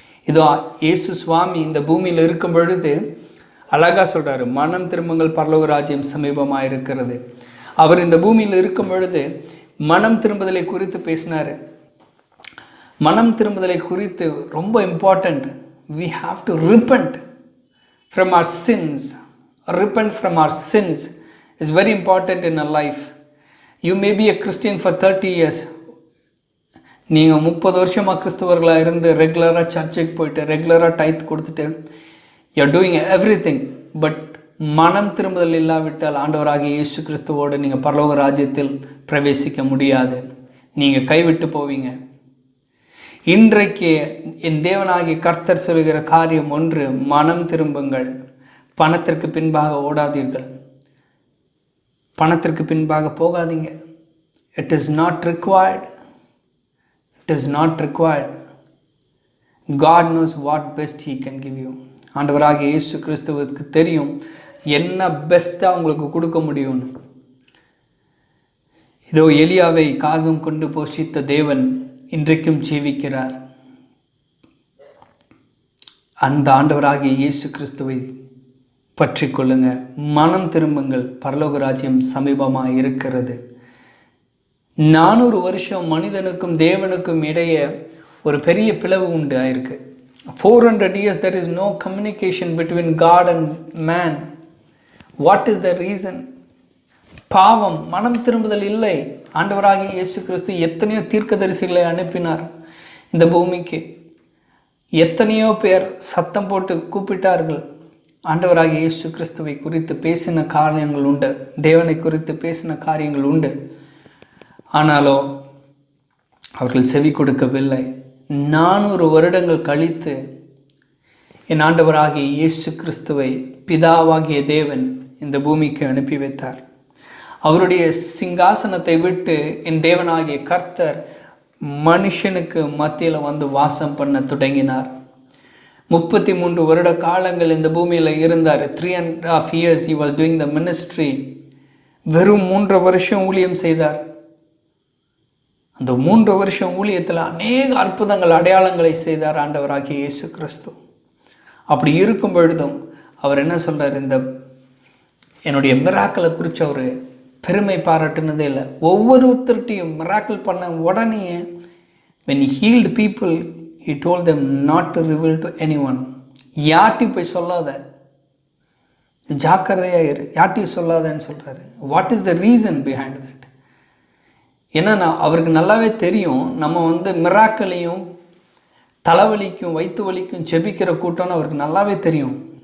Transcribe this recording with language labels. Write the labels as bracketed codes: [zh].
[ta] இதோ இயேசு சுவாமி இந்த பூமியில் இருக்கும் பொழுது அழகாக சொல்கிறாரு, மனம் திரும்புங்கள், பரலோக ராஜ்யம் சமீபமாக இருக்கிறது. அவர் இந்த பூமியில் இருக்கும் பொழுது மனம் திரும்புதலை குறித்து பேசினார். மனம் திரும்புதலை குறித்து ரொம்ப important. [en] we have to repent from our sins. Repent from our sins is very important in our life. You may be a Christian for 30 years. [ta] நீங்கள் 30 வருஷமாக கிறிஸ்தவர்களாக இருந்து ரெகுலராக சர்ச்சுக்கு போயிட்டு ரெகுலராக டைத் கொடுத்துட்டு [en] You are doing everything. [ta] But மனம் திரும்புதல் இல்லாவிட்டால் ஆண்டவராகிய இயேசு கிறிஸ்துவோடு நீங்கள் பரலோக ராஜ்யத்தில் பிரவேசிக்க முடியாது. நீங்கள் கைவிட்டு போவீங்க. இன்றைக்கு என் தேவனாகிய கர்த்தர் சொல்கிற காரியம் ஒன்று, மனம் திரும்புங்கள், பணத்திற்கு பின்பாக ஓடாதீர்கள், பணத்திற்கு பின்பாக போகாதீங்க. [en] It is not required. It is not required. God knows what best he can give you. [ta] ஆண்டவராகிய இயேசு கிறிஸ்துவுக்கு தெரியும் என்ன பெஸ்ட்டாக உங்களுக்கு கொடுக்க முடியும்னு. இதோ எலியாவை காகம் கொண்டு போஷித்த தேவன் இன்றைக்கும் ஜீவிக்கிறார். அந்த ஆண்டவராகிய இயேசு கிறிஸ்துவை பற்றி கொள்ளுங்க. மனம் திரும்புங்கள், பரலோக ராஜ்யம் சமீபமாக இருக்கிறது. 400 வருஷம் மனிதனுக்கும் தேவனுக்கும் இடையே ஒரு பெரிய பிளவு உண்டு ஆயிருக்கு. [en] 400 years there is no communication between God and man. What is the reason? [ta] பாவம், மனம் திரும்புதல் இல்லை. ஆண்டவராகிய இயேசு கிறிஸ்து எத்தனையோ தீர்க்கதரிசிகளை அனுப்பினார் இந்த பூமிக்கு. எத்தனையோ பேர் சத்தம் போட்டு கூப்பிட்டார்கள். ஆண்டவராகிய இயேசு கிறிஸ்துவை குறித்து பேசின காரியங்கள் உண்டு, தேவனை குறித்து பேசின காரியங்கள் உண்டு. ஆனாலோ அவர்கள் செவி கொடுக்கவில்லை. 400 வருடங்கள் கழித்து என் ஆண்டவராகிய இயேசு கிறிஸ்துவை பிதாவாகிய தேவன் இந்த பூமிக்கு அனுப்பி வைத்தார். அவருடைய சிங்காசனத்தை விட்டு என் தேவனாகிய கர்த்தர் மனுஷனுக்கு மத்தியில் வந்து வாசம் பண்ண தொடங்கினார். 33 வருட காலங்கள் இந்த பூமியில் இருந்தார். [en] 3.5 years he was doing the ministry. [ta] வெறும் 3 வருஷம் ஊழியம் செய்தார். அந்த 3 வருஷம் ஊழியத்தில் அநேக அற்புதங்கள் அடையாளங்களை செய்தார் ஆண்டவராகிய இயேசு கிறிஸ்து. அப்படி இருக்கும் பொழுதும் அவர் என்ன சொல்கிறார், இந்த என்னுடைய மிராக்களை குறித்து அவர் பெருமை பாராட்டுனதே இல்லை. ஒவ்வொருத்தர்கிட்டையும் மிராக்கிள் பண்ண உடனே [en] when he healed people he told them not to reveal to anyone. [ta] யார்ட்டையும் போய் சொல்லாத, ஜாக்கிரதையாக இரு, யார்ட்டையும் சொல்லாதன்னு சொல்கிறாரு. [en] What is the reason behind that? [ta] ஏன்னா அவருக்கு நல்லாவே தெரியும் நம்ம மிராக்களையும் தலைவலிக்கும் வயிற்று வலிக்கும் ஜெபிக்கிற கூட்டம்னு அவருக்கு நல்லாவே தெரியும்.